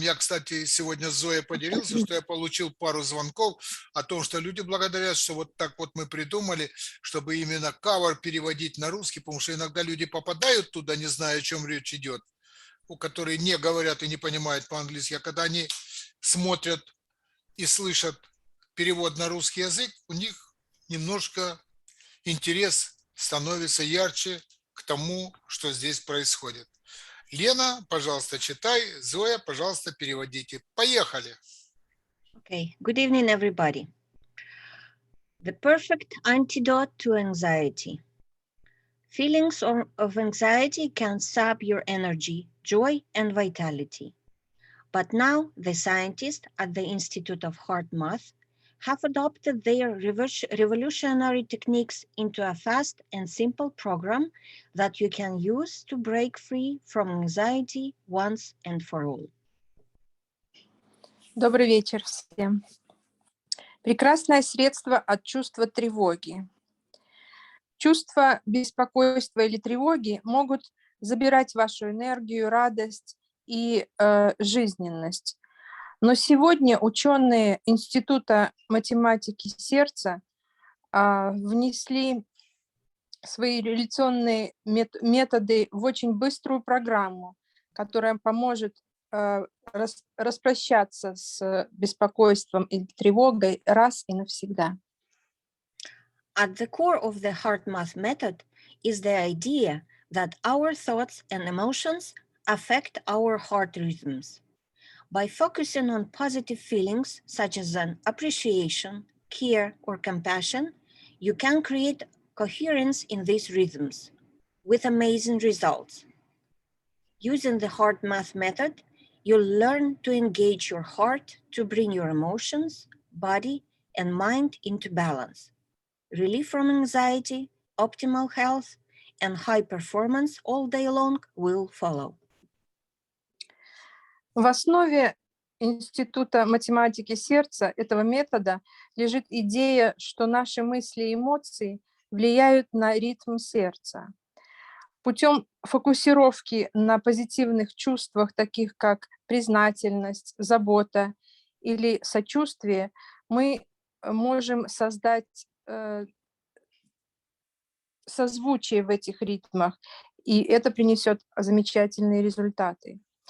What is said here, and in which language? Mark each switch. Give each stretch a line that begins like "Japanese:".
Russian: Я, кстати, сегодня с Зоей поделился, что я получил пару звонков о том, что люди благодарят, что вот так вот мы придумали, чтобы именно cover переводить на русский, потому что иногда люди попадают туда, не зная, о чем речь идет, у которых не говорят и не понимают по-английски, а когда они смотрят и слышат перевод на русский язык, у них немножко интерес становится ярче к тому, что здесь происходит. Лена, пожалуйста, читай. Зоя, пожалуйста, переводите. Поехали.
English: Okay, good evening, everybody. The perfect antidote to anxiety. Feelings of anxiety can sap your energy, joy, and vitality. But now the scientists at the Institute of HeartMath have adopted their revolutionary techniques into a fast and simple program that you can use to break free from anxiety once and for all.
Russian: Добрый вечер всем. Прекрасное средство от чувства тревоги. Чувства беспокойства или тревоги могут забирать вашу энергию, радость и жизненность. Но сегодня ученые Института математики сердца внесли свои реляционные методы в очень быструю программу, которая поможет распрощаться с беспокойством и тревогой раз и навсегда.
English: At the core of the HeartMath method is the idea that our thoughts and emotions affect our heart rhythms. By focusing on positive feelings such as an appreciation, care, or compassion, you can create coherence in these rhythms with amazing results. Using the HeartMath method, you'll learn to engage your heart to bring your emotions, body, and mind into balance. Relief from anxiety, optimal health, and high performance all day long will follow.
Russian: В основе Института математики сердца этого метода лежит идея, что наши мысли и эмоции влияют на ритм сердца. Путем фокусировки на позитивных чувствах, таких как признательность, забота или сочувствие, мы можем создать созвучие в этих ритмах, и это принесет замечательные результаты.